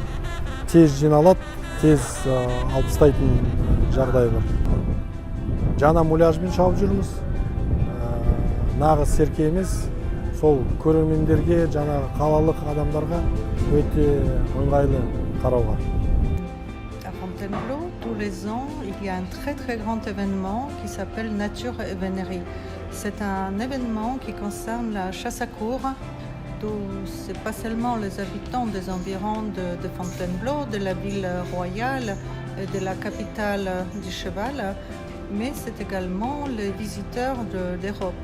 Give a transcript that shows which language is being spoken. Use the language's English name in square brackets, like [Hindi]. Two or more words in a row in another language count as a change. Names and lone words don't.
[Kazakh] Тез жиналады, тез алып тастайтын жағдай бар. Жаңа муляжбен шауып жүрміз. Нағыз серке емес, сол көрермендерге, жаңа қалалық адамдарға өте ыңғайлы қарауға. [French] À Fontainebleau, tous les ans, il y a un très grand événement qui s'appelle Nature et Vénérie. C'est un événement qui concerne la chasse à courre. Ce n'est pas seulement les habitants des environs de Fontainebleau, de la ville royale et de la capitale du cheval, mais c'est également les visiteurs d'Europe.